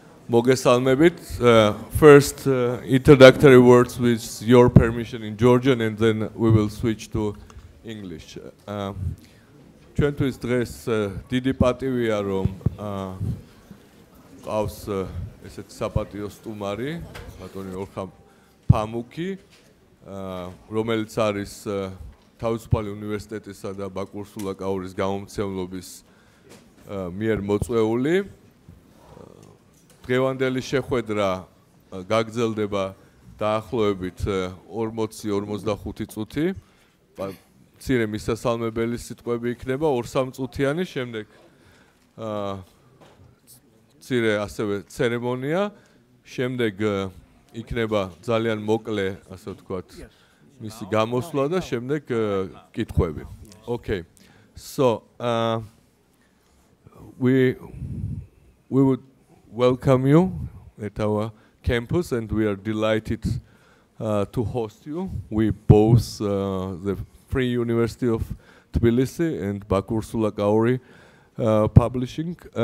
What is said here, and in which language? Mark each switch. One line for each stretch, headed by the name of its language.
Georgian: მოგესალმებით.
English: First introductory words with your permission in Georgian and then we will switch to English.
Georgian: ჩვენთვის დღეს დიდი პატივია რომ ყავს ესეთ საპატიო სტუმარი ბატონი ორხან ფამუკი რომელიც არის თავისუფალი უნივერსიტეტისა და ბაკურ სულაკაურის გამომცემლობის მიერ მოწვეული. დღევანდელი შეხვედრა გაგრძელდება დაახლოებით 40-45 წუთი. მცირე მისასალმებელი სიტყვები იქნება 2-3 წუთიანი, შემდეგ მცირე ასევე ცერემონია, შემდეგ იქნება ძალიან მოკლე, ასე ვთქვათ, მისი გამოსვლა და შემდეგ კითხვები.
English: Okay. So, we would welcome you at our campus and we are delighted to host you. We both the Free University of Tbilisi and Bakur Sulakauri Publishing.